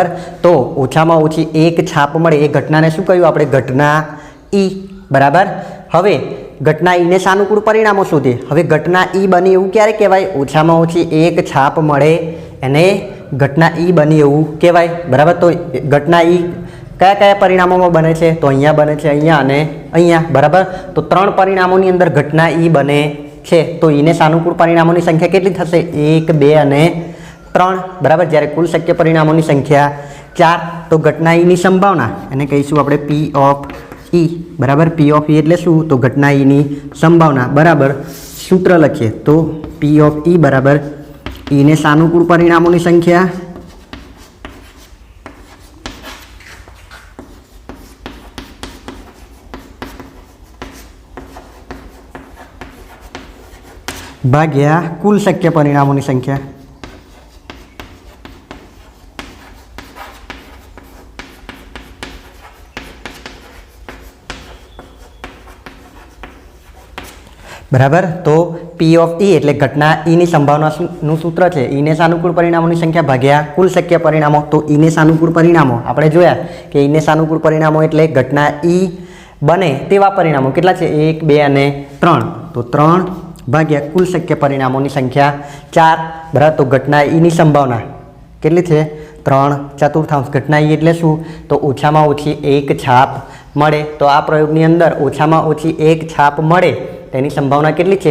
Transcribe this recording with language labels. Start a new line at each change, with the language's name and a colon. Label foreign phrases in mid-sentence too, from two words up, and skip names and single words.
Gujarati: તો ઓછામાં ઓછી એક છાપ મળે એ ઘટનાને શું કહ્યું આપણે? ઘટના ઈ. બરાબર। હવે ઘટના ઈ ને સાનુકૂળ પરિણામો શોધીએ. હવે ઘટના ઈ બની એવું ક્યારે કહેવાય? ઓછામાં ઓછી એક છાપ મળે એને ઘટના ઈ બની એવું કહેવાય। બરાબર. તો ઘટના ઈ કયા કયા પરિણામોમાં બને છે? તો અહીંયા બને છે, અહીંયા અને અહીંયા। बराबर। તો 3 પરિણામોની અંદર ઘટના ઈ બને છે। તો ઈને સાનુકૂળ પરિણામોની સંખ્યા કેટલી થશે? 1, 2 અને 3. બરાબર। જ્યારે કુલ શક્ય પરિણામોની સંખ્યા 4। તો ઘટના ઈ ની સંભાવના એને કહીશું આપણે
English: P of E.
Gujarati: બરાબર।
English: P of E
Gujarati: એટલે શું? તો ઘટના ઈ ની સંભાવના. બરાબર। સૂત્ર લખીએ તો
English: P of E
Gujarati: બરાબર ઈ ને સાનુકૂળ પરિણામોની સંખ્યા ભાગ્યા કુલ શક્ય પરિણામોની સંખ્યા। बराबर। તો
English: P of E
Gujarati: એટલે ઘટના ઈ ની સંભાવનાનું સૂત્ર છે ઈ ને સાનુકૂળ પરિણામોની સંખ્યા ભાગ્યા કુલ શક્ય પરિણામો। તો ઈ ને સાનુકૂળ પરિણામો આપણે જોયા કે ઈ ને સાનુકૂળ પરિણામો એટલે ઘટના ઈ બને તેવા પરિણામો કેટલા છે? 1, 2 અને 3। તો 3 ભાગ્યા કુલ શક્ય પરિણામોની સંખ્યા 4। बराबर। તો ઘટના ઈ ની સંભાવના કેટલી છે? 3/4. ઘટના ઈ એટલે શું? તો ઓછામાં ઓછી એક છાપ મળે। તો આ પ્રયોગની અંદર ઓછામાં ઓછી એક છાપ મળે તેની સંભાવના કેટલી છે?